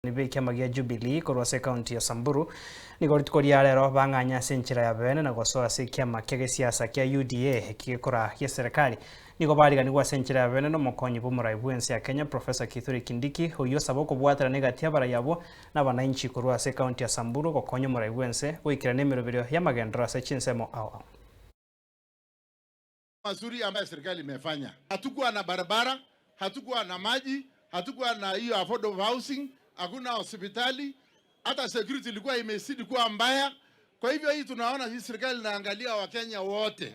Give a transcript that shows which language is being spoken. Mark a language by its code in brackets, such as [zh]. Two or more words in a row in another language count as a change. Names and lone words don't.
[guz] Nibe kiama gia Jubilee korwase county ya Samburu nigoritukoria rero bang'anya senchira ya bene na gosoa se kiama kia siasa kia UDA kigekora kia serikali nigo bariganirwa senchira ya bene no mukonyi b'umurai bw'ensi ya Kenya Professor Kithure Kindiki uyo sabo kubwatira negatia bara yabo n'abananchi korwase county ya Samburu gokonya umurai bw'ensi gwikira n'emirobero ya magendera se chinsemo ao [sw] mazuri ambayo serikali imefanya. Hatukuwa na barabara, hatukuwa na maji, hatukuwa na hiyo [en] affordable housing, [sw] hakuna hospitali, hata security ilikuwa imezidi kuwa mbaya. Kwa hivyo hii tunaona hii serikali inaangalia Wakenya wote.